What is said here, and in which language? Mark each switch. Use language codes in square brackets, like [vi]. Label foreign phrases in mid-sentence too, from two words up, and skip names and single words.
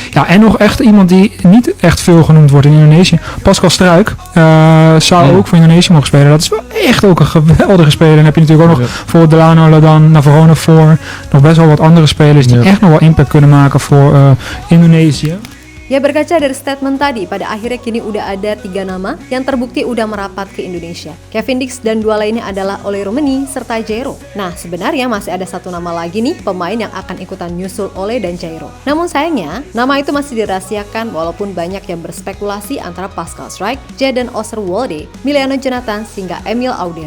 [nl] Ja, en nog echt iemand die niet echt veel genoemd wordt in Indonesië. Pascal Struijk zou ook voor Indonesië mogen spelen. Dat is wel echt ook een geweldige speler. Dan heb je natuurlijk ook nog voor Delano Ladan, Navarone voor nog best wel wat andere spelers die echt nog wel impact kunnen maken voor Indonesië. [id] Ya, berkaca dari statement tadi, pada akhirnya kini udah ada 3 nama yang terbukti udah merapat ke Indonesia. Kevin Dix dan 2 lainnya adalah Ole Rummenigge serta Jairo. Nah, sebenarnya masih ada 1 nama lagi nih pemain yang akan ikutan nyusul Ole dan Jairo. Namun sayangnya, nama itu masih dirahasiakan walaupun banyak yang berspekulasi antara Pascal Struijk, Jadon Oosterwolde, Miliano Jonathan, hingga Emil Audero.